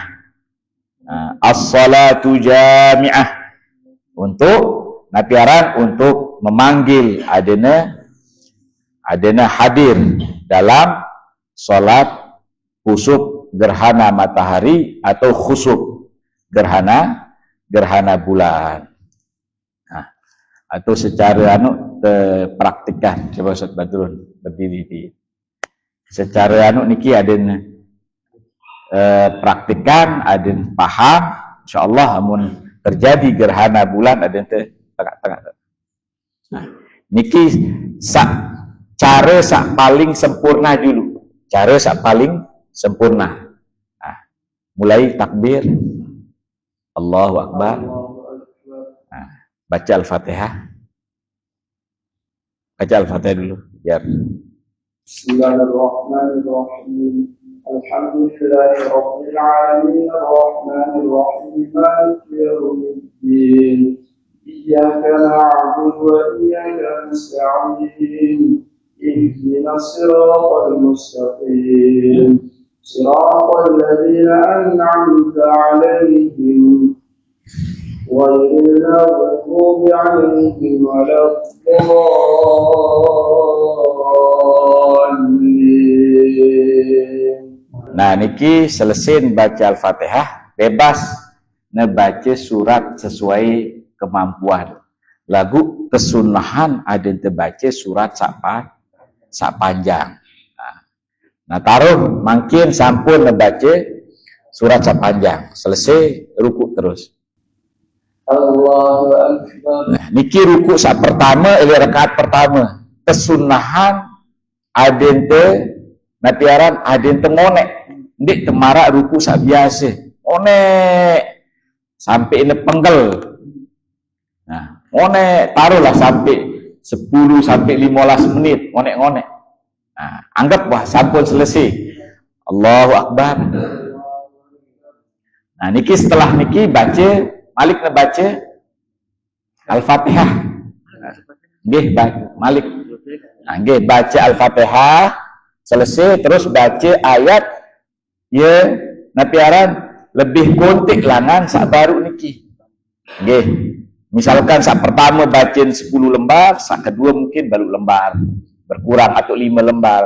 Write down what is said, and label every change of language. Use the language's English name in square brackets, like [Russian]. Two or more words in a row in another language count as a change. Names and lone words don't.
[Indonesian] Nah, [Arabic] الصلاة جامعة, [Indonesian] untuk napiaran, untuk memanggil adena hadir dalam salat khusuf gerhana matahari atau khusuf gerhana bulan. Nah, atau secara praktikkan. Coba Ustaz Badrun berdiri. Secara niki adena praktikkan, aden paham, insyaallah amun terjadi gerhana bulan aden tengah-tengah. Nah, niki cara paling sempurna dulu. Cara paling sempurna. Nah, mulai takbir, [Arabic] الله أكبر. [Indonesian] Nah, baca Al-Fatihah. Baca Al-Fatihah dulu biar. [Arabic] بسم الله الرحمن الرحيم. الحمد لله رب العالمين الرحمن الرحيم مالك يوم الدين. إياك نعبد وإياك نستعين. اهدنا الصراط المستقيم. صراط الذين أنعمت عليهم غير المغضوب عليهم ولا الضالين. [Indonesian] Nah, niki selesai baca Al-Fatihah, bebas ngebaca surat sesuai kemampuan. Lagu kesunahan ada terbaca surat sak panjang. Nah, taruh makin sampun ngebaca surat sak panjang. Selesai ruku terus. [Arabic] الله أكبر. [Indonesian] Nah, niki ruku sak pertama, rakaat pertama. Kesunahan ada napiaran ada ngonek. [Sasak] Ndik temarak ruku sak biasa. Ngonek sampai ini penggel. Nah, ngonek taruhlah sampai 10 sampai 15 menit ngonek-ngonek. Nah, anggap wah sampun selesai. [Arabic] الله أكبر. [Indonesian] Nah, niki setelah niki baca, Malik ngebaca Al-Fatihah. Nggih, Malik. Nah, nggih baca Al-Fatihah, selesai terus baca ayat ya napiaran lebih kontik langan sak baru niki. Nggih. Misalkan sak pertama bacain 10 lembar, sak kedua mungkin baru lembar berkurang atau 5 lembar.